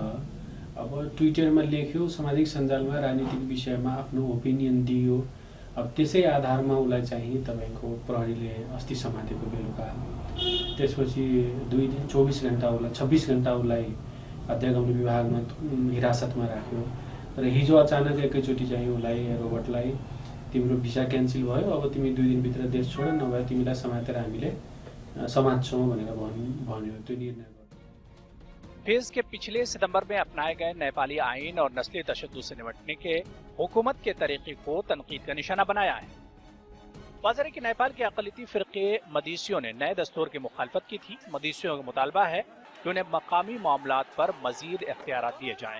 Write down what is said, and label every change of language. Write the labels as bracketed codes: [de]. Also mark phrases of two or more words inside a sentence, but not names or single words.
[ne] अब ट्विटरमा लेख्यो, सामाजिक सञ्जालमा राजनीतिक विषयमा आफ्नो ओपिनियन दियो, अब त्यसै आधारमा उसलाई चाहिँ तपाईको प्रहरीले अस्ति समातेको बेलुका, त्यसपछि 2 दिन 24 घण्टा उसलाई 26 घण्टा उसलाई हत्या गर्ने विभागमा हिरासतमा राख्यो र हिजो अचानक एकैचोटि चाहिँ उसलाई रोबर्टलाई तिम्रो भिसा क्यान्सल भयो, अब तिमी 2 दिनभित्र देश छोड, नभए तिमीलाई समातेर हामीले समात्छौँ भनेर भन्यो। त्यो निर्णय [ur] پینس کے پچھلے ستمبر میں اپنائے گئے نیپالی آئین اور نسلی تشدد سے نمٹنے کے حکومت کے طریقے کو تنقید کا نشانہ بنایا ہے. واضح ہے کہ نیپال کے اقلیتی فرقے مدیسیوں نے نئے دستور کی مخالفت کی تھی. مدیسیوں کا مطالبہ ہے کہ انہیں مقامی معاملات پر مزید اختیارات دیے جائیں.